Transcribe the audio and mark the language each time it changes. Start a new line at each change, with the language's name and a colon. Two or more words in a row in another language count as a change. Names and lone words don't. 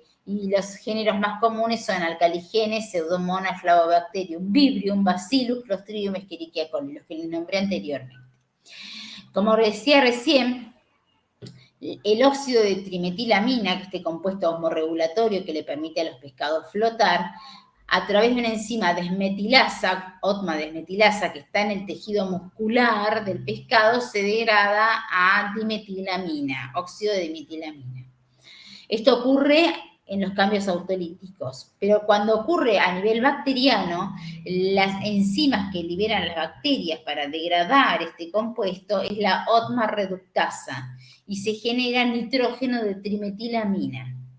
Spanish: Y los géneros más comunes son Alcaligenes, Pseudomonas, Flavobacterium, Vibrium, Bacillus, Clostridium, Escherichia coli, los que les nombré anteriormente. Como decía recién, el óxido de trimetilamina, este compuesto osmorregulatorio que le permite a los pescados flotar, a través de una enzima desmetilasa, OTMA desmetilasa, que está en el tejido muscular del pescado, se degrada a dimetilamina, óxido de dimetilamina. Esto ocurre en los cambios autolíticos, pero cuando ocurre a nivel bacteriano, las enzimas que liberan las bacterias para degradar este compuesto es la OTMA reductasa y se genera nitrógeno de trimetilamina.